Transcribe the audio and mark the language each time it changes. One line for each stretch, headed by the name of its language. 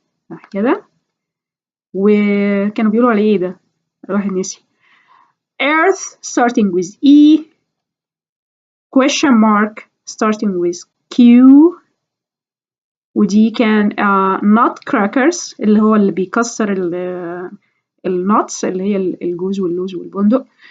Arabic: صح كده؟ وكانوا بيقولوا عليه ايه ده؟ الواحد نسي.
English: earth starting with E، question mark starting with Q.
Arabic: ودي كان nutcrackers اللي هو اللي بيكسر النتس اللي هي الجوز واللوز والبندق.